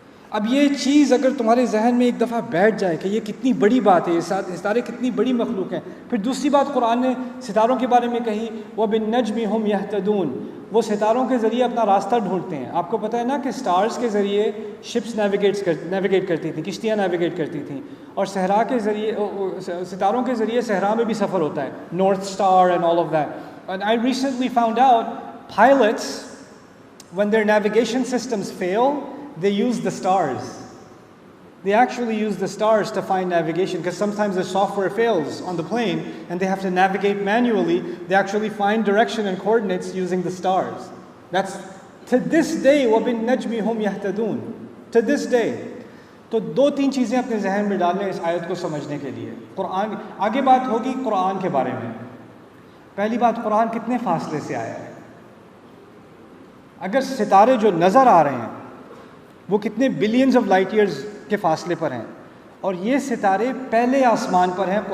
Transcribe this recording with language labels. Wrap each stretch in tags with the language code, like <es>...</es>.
<ur>اب یہ چیز اگر تمہارے ذہن میں ایک دفعہ بیٹھ جائے کہ یہ کتنی بڑی بات ہے، یہ ستارے کتنی بڑی مخلوق ہیں۔ پھر دوسری بات قرآن نے ستاروں کے بارے میں کہی</ur> <ar>وَبِالنَّجْمِ هُمْ يَهْتَدُونَ،</ar> <ur>وہ ستاروں کے ذریعے اپنا راستہ ڈھونڈتے ہیں. آپ کو پتہ ہے نا کہ سٹارز کے ذریعے شپس نیویگیٹ کرتی تھیں, کشتیاں نیویگیٹ کرتی تھیں, اور صحرا کے ذریعے ستاروں کے ذریعے صحرا میں بھی سفر ہوتا ہے,</ur> <en>North star and all of that. And I recently found out pilots, when their navigation systems fail, they use the stars. They actually use the stars to find navigation, because sometimes the software fails on the plane and they have to navigate manually. They actually find direction and coordinates using the stars. That's to this day,</en> <ar>وَبِالنَّجْمِ هُمْ يَهْتَدُونَ.</ar> <en>To this day.</en> <ur>تو 2-3 چیزیں اپنے ذہن میں ڈال لیں اس آیت کو سمجھنے کے لیے. قرآن آگے بات ہوگی قرآن کے بارے میں. پہلی بات, قرآن کتنے فاصلے سے آیا ہے؟ اگر ستارے جو نظر آ رہے ہیں وہ کتنے بلینز آف لائٹ ایئرز کے فاصلے پر ہیں, اور یہ ستارے پہلے آسمان پر ہیں.</ur>